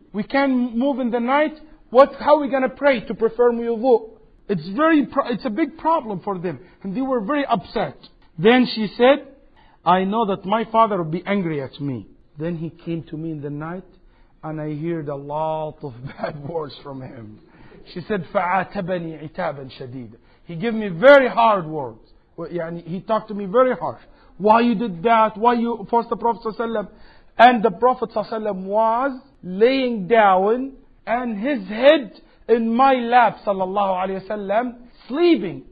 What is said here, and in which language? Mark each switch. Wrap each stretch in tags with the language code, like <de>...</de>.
<en>We can't move in the night. How are we gonna pray to perform wudu? It's a big problem for them. And they were very upset. Then she said, I know that my father will be angry at me. Then he came to me in the night and I heard a lot of bad words from him. She said,</en> <ar>فَعَاتَبَنِي عِتَابًا شَدِيدًا.</ar> <en>He gave me very hard words. He talked to me very harsh. Why you did that? Why you forced the Prophet ﷺ? And the Prophet ﷺ was laying down and his head in my lap, sallallahu alayhi wasallam, sleeping.</en>